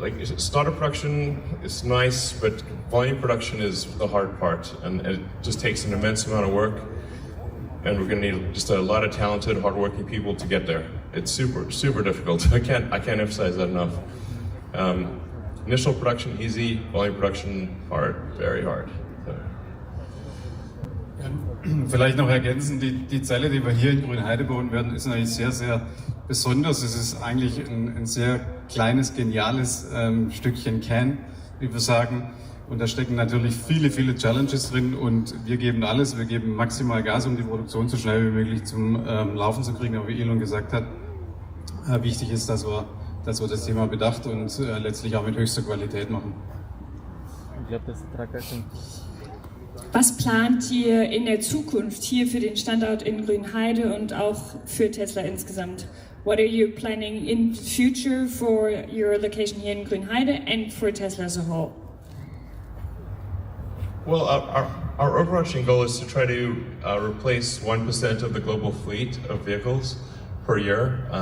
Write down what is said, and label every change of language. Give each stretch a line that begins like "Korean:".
English: Like startup production is nice, but volume production is the hard part, and it just takes an immense amount of work. And we're going to need just a lot of talented, hardworking people to get there. It's super difficult. I can't emphasize that enough. Initial production easy, volume production hard, very hard.
German: Vielleicht noch ergänzen, die Zelle, die wir hier in Grünheide bauen werden, ist natürlich sehr, sehr besonders. Es ist eigentlich ein sehr kleines, geniales Stückchen Kern, wie wir sagen. Und da stecken natürlich viele, viele Challenges drin und wir geben alles. Wir geben maximal Gas, um die Produktion so schnell wie möglich zum Laufen zu kriegen. Aber wie Elon gesagt hat, wichtig ist, dass wir das Thema bedacht und letztlich auch mit höchster Qualität machen. Ich glaube, das ist Was plant ihr in der Zukunft hier für den Standort in Grünheide und auch für Tesla insgesamt?
English: What are you planning in future for your location here in Grünheide and for Tesla as a whole? Well, our overarching goal is to try to replace 1% of the global fleet of vehicles per year.